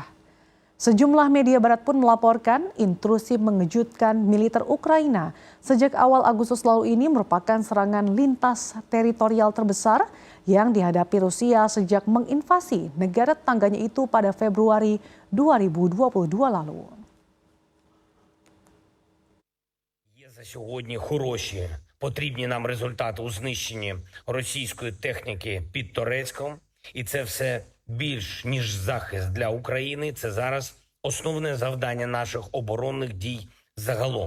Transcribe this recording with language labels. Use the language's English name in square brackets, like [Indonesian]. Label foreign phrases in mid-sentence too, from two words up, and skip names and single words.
[Indonesian] Sejumlah media barat pun melaporkan intrusi mengejutkan militer Ukraina sejak awal Agustus lalu ini merupakan serangan lintas teritorial terbesar yang dihadapi Rusia sejak menginvasi negara tetangganya itu pada Februari 2022 lalu. [Ukrainian] Є за сьогодні хороші, потрібні нам результати у знищенні російської техніки під Торецьком. І це все більш ніж захист для України. Це зараз основне завдання наших оборонних дій загалом.